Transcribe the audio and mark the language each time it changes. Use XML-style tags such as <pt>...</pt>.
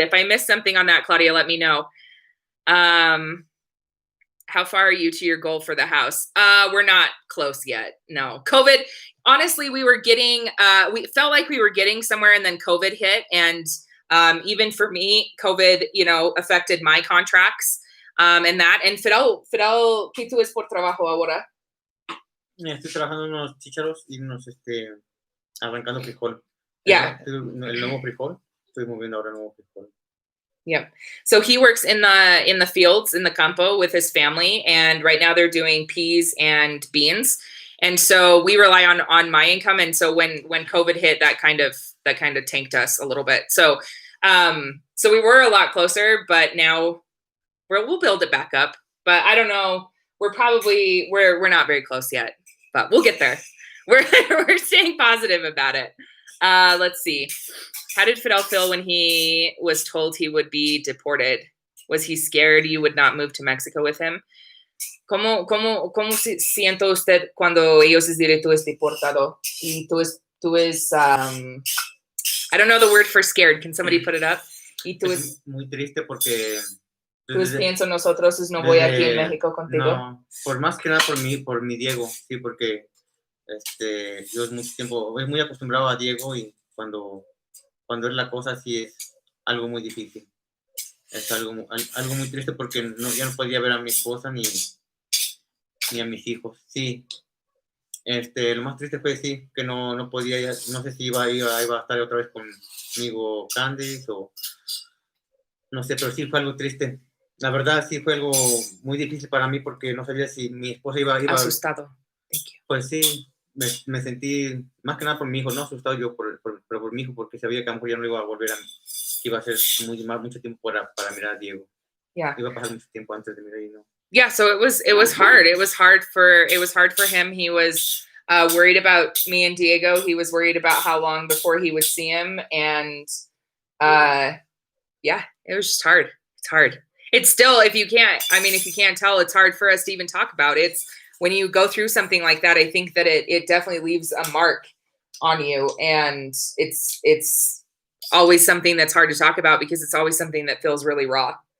<en>If I missed something on that, Claudia, let me know. How far are you to your goal for the house? We're not close yet. No. COVID, honestly, we felt like we were getting somewhere, and then COVID hit. And even for me, COVID, affected my contracts.</en> <es>And Fidel, ¿qué tú es por trabajo ahora? Estoy trabajando en unos chícharos y arrancando frijol.</es> <en>Yeah.</en> <es>El nuevo frijol. Estoy moviendo ahora el nuevo frijol.</es> <en>Yep. So he works in the fields, in the campo with his family, and right now they're doing peas and beans. And so we rely on my income. And so when COVID hit, that kind of tanked us a little bit. So we were a lot closer, but now we'll build it back up. But I don't know. We're not very close yet, but we'll get there. We're staying positive about it. Let's see. How did Fidel feel when he was told he would be deported? Was he scared you would not move to Mexico with him?</en> <es>¿Cómo siente usted cuando ellos les dirán tú es deportado? Y tú es</es> <en>I don't know the word for scared. Can somebody put it up?</en> <es>Y tú es muy triste porque tú pienso nosotros no voy aquí en México contigo. No, por más que nada por mi Diego, sí, porque yo es mucho tiempo, muy acostumbrado a Diego, y cuando es la cosa así es algo muy difícil. Es algo muy triste porque ya no podía ver a mi esposa ni a mis hijos. Sí. Lo más triste fue sí que no podía, no sé si iba a estar otra vez conmigo Candice o no sé, pero sí fue algo triste. La verdad sí fue algo muy difícil para mí porque no sabía si mi esposa iba</es> <en>asustado. Thank you.</en> <es>Pues sí, me sentí más que nada por mi hijo, no asustado yo pero por mi hijo, porque sabía que a lo mejor ya no iba a volver que iba a ser mucho tiempo para mirar a Diego.</es> <en>Yeah.</en> <es>Iba a pasar mucho tiempo antes de mirar y no.</es> <en>Yeah, so it was hard. It was hard for him. He was worried about me and Diego. He was worried about how long before he would see him, and yeah, it was just hard. It's hard. It's still, if you can't tell, it's hard for us to even talk about. It's when you go through something like that, I think that it definitely leaves a mark on you, and it's always something that's hard to talk about because it's always something that feels really raw.</en>